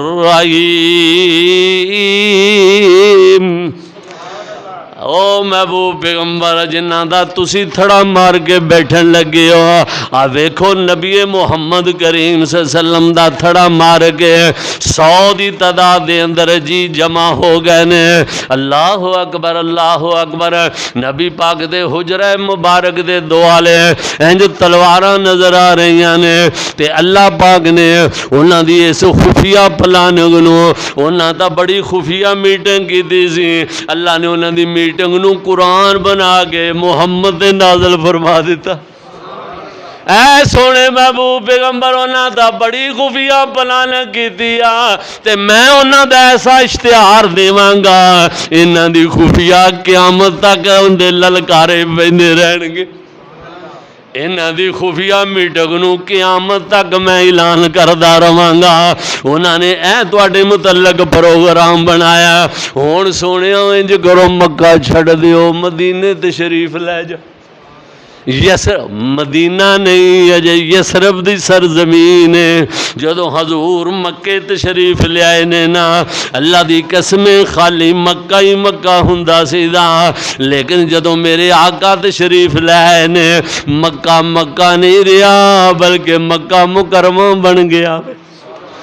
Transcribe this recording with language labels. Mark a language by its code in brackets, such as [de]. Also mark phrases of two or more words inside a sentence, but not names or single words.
[pa] رحیم او محبوب پیغمبر جنہ دا تسی تھڑا مار کے بیٹھن لگے ہو آ ویکھو نبی محمد کریم [ar] صلی اللہ علیہ وسلم [pa] دا تھڑا مار کے 100 دی تعداد دے اندر جی جمع ہو گئے نے [ar] اللہ اکبر [pa] نبی پاک دے حجرہ مبارک دے دوالے انج تلواراں نظر آ رہی نے تے اللہ پاک نے انہاں دی اس خفیہ پلاننگ نو انہاں تا بڑی خفیہ میٹنگ کیتی سی اللہ نے انہاں دی میٹنگ نو قرآن بنا کے محمد نے نازل فرما دیتا اے سونے محبوب پیغمبر انہاں دا بڑی خفیہ پلان کیتی تے میں انہاں دا ایسا اشتہار دیواں گا انہاں دی خفیہ قیامت تک اندے للکارے پیندے رہن گے انہاں دی خفیہ میٹنگ نو قیامت تک میں اعلان کردا رہاں گا انہاں نے اے تواڈے متعلق پروگرام بنایا ہن سونیا انج کرو مکہ چھڈ دیو مدینے تشریف لے جا یسرب مدینہ نہیں اجے یسرب دی سرزمین ہے جدو حضور مکے تشریف لے آئے نے نا اللہ دی قسمیں خالی مکہ ہی مکہ ہوندا سیدا لیکن جدو میرے آقا تشریف لے آئے نے مکہ مکہ نہیں رہا بلکہ مکہ مکرمہ بن گیا